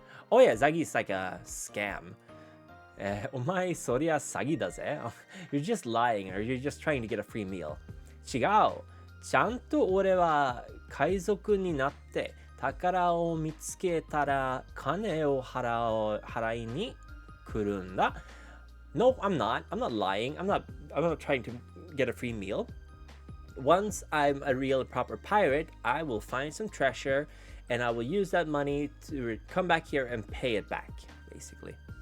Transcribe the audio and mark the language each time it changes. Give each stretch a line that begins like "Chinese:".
English: Oh yeah, 詐欺 is like a scam.
Japanese: お前そりゃ詐欺だぜ.
English: You're just lying or you're just trying to get a free meal.
Japanese: 違う。ちゃんと俺は海賊になって宝を見つけたら金を払いに来るんだ.
English: No, I'm not. I'm not lying. I'm not trying to get a free meal. Once I'm a real proper pirate, I will find some treasure and I will use that money to come back here and pay it back, basically.